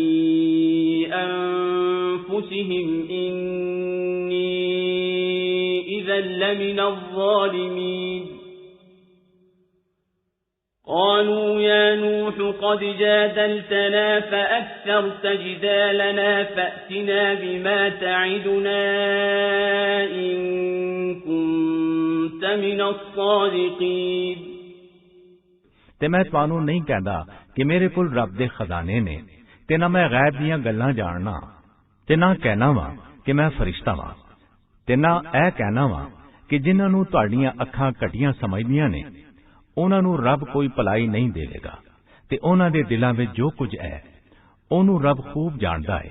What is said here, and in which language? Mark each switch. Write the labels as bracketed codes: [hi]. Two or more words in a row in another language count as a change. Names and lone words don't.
[ar] أَنفُسِهِمْ إِنِّي إِذًا لَّمِنَ الظَّالِمِينَ قالوا يا نوح قد جادلتنا فأكثرت جدالنا فأتنا بما تعدنا إن كنت من الصادقين। [pa] ਤੇ ਮੈਂ ਤੁਹਾਨੂੰ ਨਹੀਂ ਕਹਿੰਦਾ ਕਿ ਮੇਰੇ ਕੋਲ ਰੱਬ ਦੇ ਖਜ਼ਾਨੇ ਨੇ, ਤੇ ਨਾ ਮੈਂ ਗੈਬ ਦੀਆਂ ਗੱਲਾਂ ਜਾਣਨਾ, ਤੇ ਨਾ ਕਹਿਣਾ ਵਾਂ ਕਿ ਮੈਂ ਫਰਿਸ਼ਤਾ ਵਾਂ, ਤੇ ਨਾ ਇਹ ਕਹਿਣਾ ਵਾਂ ਕਿ ਜਿਨ੍ਹਾਂ ਨੂੰ ਤੁਹਾਡੀਆਂ ਅੱਖਾਂ ਘਟੀਆਂ ਸਮਝਦੀਆਂ ਨੇ ਉਹਨਾਂ ਨੂੰ ਰੱਬ ਕੋਈ ਭਲਾਈ ਨਹੀਂ ਦੇਵੇਗਾ, ਤੇ ਉਹਨਾਂ ਦੇ ਦਿਲਾਂ ਵਿੱਚ ਜੋ ਕੁਝ ਹੈ ਉਹਨੂੰ ਰੱਬ ਖੂਬ ਜਾਣਦਾ ਹੈ।